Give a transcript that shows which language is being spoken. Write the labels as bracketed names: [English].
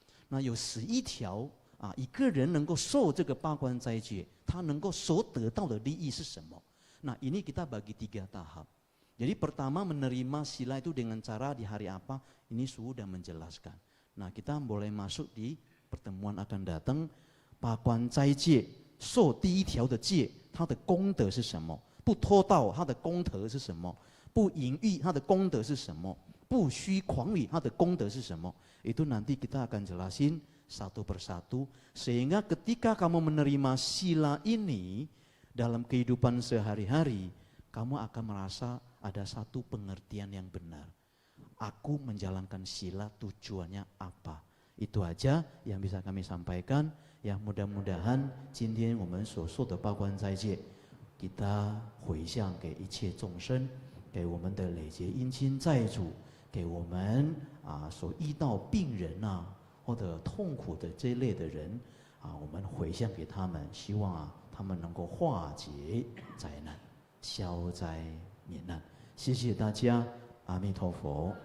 [Chinese] Nah 有11条一个人能够受这个八关斋戒，他能够所得到的利益是什么？ [Indonesian] Nah ini kita bagi 3 tahap. Jadi pertama menerima sila itu dengan cara di hari apa? Ini sudah menjelaskan. Nah kita boleh masuk di pertemuan akan datang. [Chinese] 八关斋戒受第一条的戒，它的功德是什么？不偷盗，它的功德是什么？不淫欲，它的功德是什么？不虚诳语，它的功德是什么？ [Indonesian] Itu nanti kita akan jelasin satu persatu. Sehingga ketika kamu menerima sila ini dalam kehidupan sehari-hari, kamu akan merasa ada satu pengertian yang benar. Aku menjalankan sila tujuannya apa? Itu aja yang bisa kami sampaikan. Ya mudah-mudahan [Chinese] 今天我们所受的八关斋戒给他回向给一切众生，给我们的累劫姻亲债主，给我们所遇到病人或者痛苦的这一类的人我们回向给他们，希望他们能够化解灾难，消灾免难。谢谢大家，阿弥陀佛。